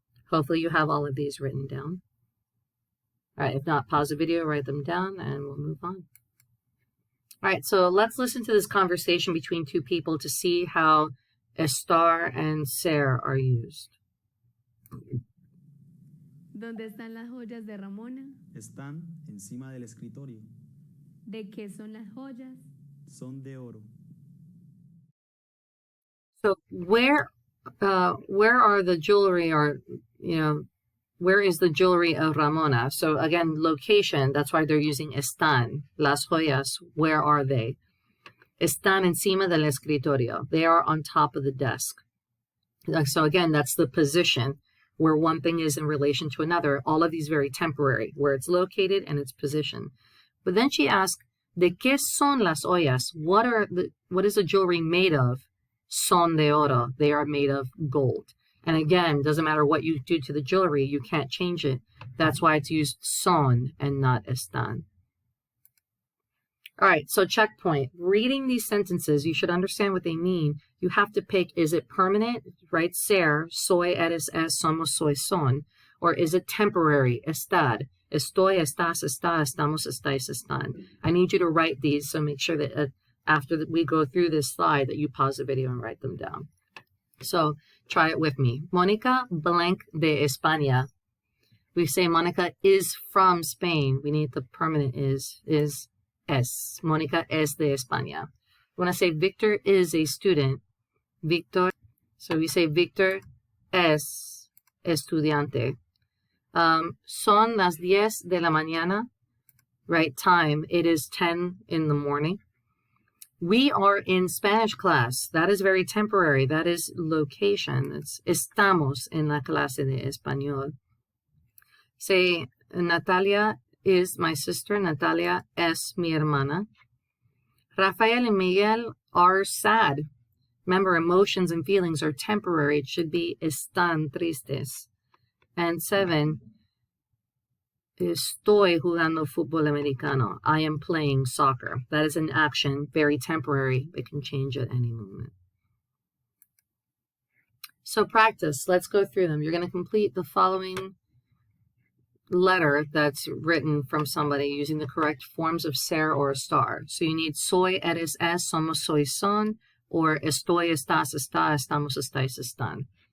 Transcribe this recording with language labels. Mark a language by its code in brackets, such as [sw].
[en] Hopefully you have all of these written down. All right, if not, pause the video, write them down, and we'll move on. All right, so let's listen to this conversation between two people to see how estar and ser are used. [es] ¿Dónde están las joyas de Ramona? Están encima del escritorio. ¿De qué son las joyas? Son de oro. [en] So where are the jewelry, or, where is the jewelry of Ramona? So again, location, that's why they're using están. Las joyas, where are they? [es] Están encima del escritorio. [en] They are on top of the desk. So again, that's the position where one thing is in relation to another. All of these very temporary, where it's located and its position. But then she asked, [es] ¿de qué son las ollas? [en] What is the jewelry made of? [es] Son de oro. [en] They are made of gold. And again, doesn't matter what you do to the jewelry, you can't change it. That's why it's used son and not están. All right, so checkpoint. Reading these sentences, you should understand what they mean. You have to pick, is it permanent, right? [es] Ser, soy, eres, es, somos, soy, son. [en] Or is it temporary? [es] Estar. Estoy, estás, está, estamos, estáis, están. [en] I need you to write these, so make sure that after we go through this slide that you pause the video and write them down. So try it with me. Mónica blank de España. We say Mónica is from Spain. We need the permanent is es. [es] Mónica es de España. [en] When I say Victor is a student, Victor, so we say [es] Victor es estudiante. Son las 10 de la mañana, right? [en] Time, it is 10 in the morning. We are in Spanish class. That is very temporary. That is location. [es] It's estamos en la clase de español. [en] Say, Natalia is my sister. [es] Natalia es mi hermana. [en] Rafael and Miguel are sad. Remember, emotions and feelings are temporary. It should be [es] están tristes. And 7, estoy jugando fútbol americano. [en] I am playing soccer. That is an action, very temporary. It can change at any moment. So practice. Let's go through them. You're going to complete the following letter that's written from somebody using the correct forms of ser or estar. So you need [es] soy, eres, es, somos, soy, son, or estoy, estás, está, estamos, estáis, están.